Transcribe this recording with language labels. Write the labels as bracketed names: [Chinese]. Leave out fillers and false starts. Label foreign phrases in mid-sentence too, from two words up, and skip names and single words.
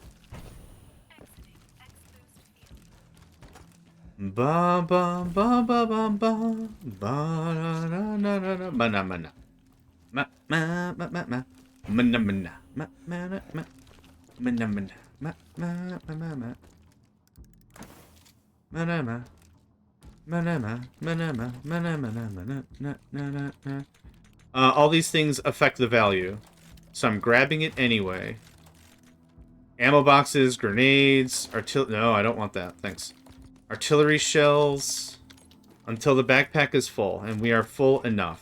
[English] Ba ba ba ba ba ba ba na na na na na na na na ma ma ma ma mana mana ma mana ma mana mana ma ma ma ma ma mana ma mana ma mana ma mana mana mana na na na na. All these things affect the value, so I'm grabbing it anyway. Ammo boxes, grenades, no, I don't want that. Thanks. Artillery shells. Until the backpack is full, and we are full enough.